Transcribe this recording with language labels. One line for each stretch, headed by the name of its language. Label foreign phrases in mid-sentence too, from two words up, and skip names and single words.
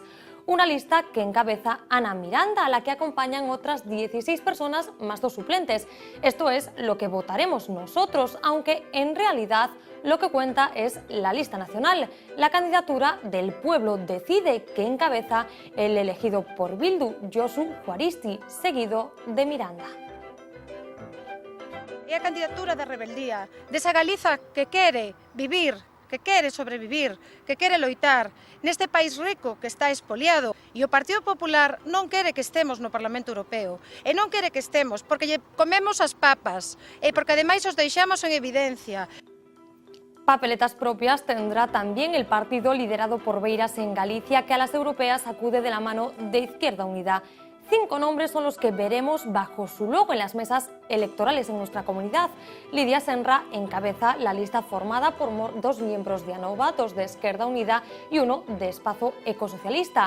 Spanish: Una lista que encabeza Ana Miranda, a la que acompañan otras 16 personas más 2 suplentes. Esto es lo que votaremos nosotros, aunque en realidad lo que cuenta es la lista nacional, la candidatura del Pueblo Decide, que encabeza el elegido por Bildu, Josu Juaristi, seguido de Miranda.
Galician: É a candidatura da rebeldía, desa Galiza que quere vivir, que quere sobrevivir, que quere loitar neste país rico que está expoliado. E o Partido Popular non quere que estemos no Parlamento Europeo. E non quere que estemos porque lle comemos as papas e porque ademais os deixamos en evidencia.
Spanish: Papeletas propias tendrá también el partido liderado por Beiras en Galicia, que a las europeas acude de la mano de Izquierda Unida. 5 nombres son los que veremos bajo su logo en las mesas electorales en nuestra comunidad. Lidia Senra encabeza la lista formada por 2 miembros de ANOVA, 2 de Izquierda Unida y 1 de Espazo Ecosocialista.